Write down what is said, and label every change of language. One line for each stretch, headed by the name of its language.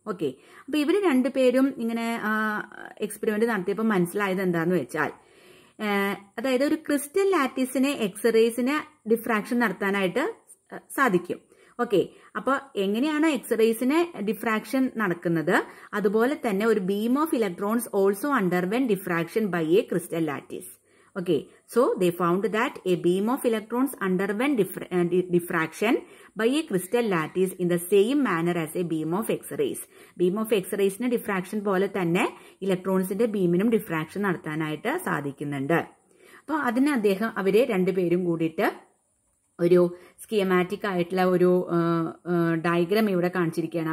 Malayalam: Okay, അപ്പൊ ഇവര് രണ്ടുപേരും ഇങ്ങനെ എക്സ്പെരിമെന്റ് നടത്തിയപ്പോൾ മനസ്സിലായത് എന്താന്ന് വെച്ചാൽ, അതായത് ഒരു ക്രിസ്റ്റൽ ലാറ്റിസിനെ എക്സ്റേസിന് ഡിഫ്രാക്ഷൻ നടത്താനായിട്ട് സാധിക്കും. ഓക്കെ, അപ്പൊ എങ്ങനെയാണ് എക്സ്റേസിന് ഡിഫ്രാക്ഷൻ നടക്കുന്നത്, അതുപോലെ തന്നെ
English: ഒരു beam of electrons also underwent diffraction by a crystal lattice. Okay, so they found that a beam of electrons underwent diffraction by a crystal lattice in the same manner as a beam of X-rays. Beam of X-rays
Malayalam: ന് diffraction പോലെ തന്നെ ഇലക്ട്രോൺസിന്റെ ബീമിനും diffraction നടത്താനായിട്ട് സാധിക്കുന്നുണ്ട്. അപ്പോൾ അതിന് അവര് രണ്ടുപേരും കൂടിയിട്ട് ഒരു സ്കീമാറ്റിക് ആയിട്ടുള്ള ഒരു ഡയഗ്രാം ഇവിടെ കാണിച്ചിരിക്കുകയാണ്.